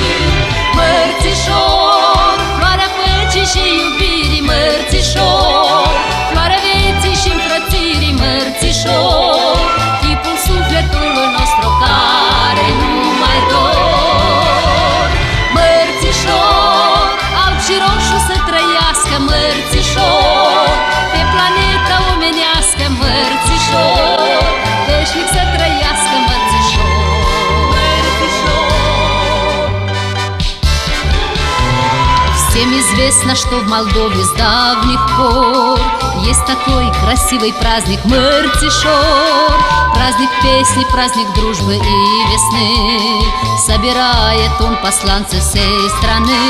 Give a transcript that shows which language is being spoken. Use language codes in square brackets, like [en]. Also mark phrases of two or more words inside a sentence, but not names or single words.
[ro] Mărțișor, floarea păcii și iubirii, mărțișor, floarea vieții și înfrățirii, mărțișor, chipul sufletului nostru care nu mai dor. Mărțișor, alb și roșu să trăiască, mărțișor, pe planeta omenească, mărțișor, veșnic să trăiască, mărțișor, mărțișor. [ru] Всем известно, что в Молдове с давних пор есть такой красивый праздник Мартишор. Праздник песни, праздник дружбы и весны. Собирает он посланцев всей страны.